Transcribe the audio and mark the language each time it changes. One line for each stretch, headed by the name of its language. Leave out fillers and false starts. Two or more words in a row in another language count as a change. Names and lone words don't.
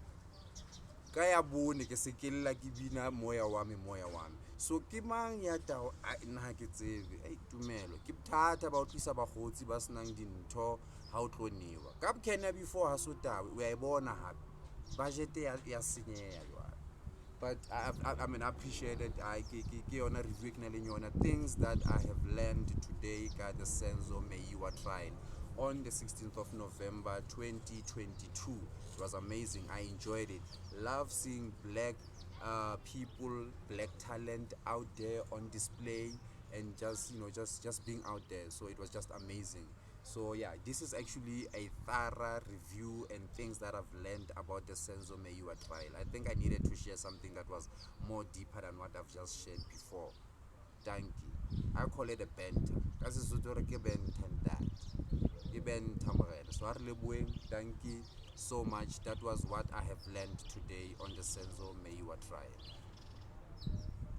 Southern Sotho: Ka ya bone ke se ke lla ke bina moya wa me. So ke mang ya tao nna ha ke tsebe. Tumelo ke bothata ba o tlisa bakgotsi ba senang dintho ha o tlo newa. Ka can ya before ha so tawe o ya e bona hape budget ya senyeha jwale.
English: But I mean, I appreciate it.
Southern Sotho: Ke yona review ke na le yona
English: things that I have learned today ka the Senzo Meyiwa trial on the 16th of November 2022. It was amazing. I enjoyed it. Love seeing black people, black talent out there on display, and just being out there. So it was just amazing. So yeah, this is actually a thorough review and things that I've learned about the Senzo Meyiwa trial. I think I needed to share something that was more deeper than what I've just shared before. Thank you. I call it a banter.
Southern Sotho: Kasi sutore ke banter
English: and that.
Southern Sotho: Ke banter morena.
English: So thank you so much. That was what I have learned today on the Senzo Meyiwa trial.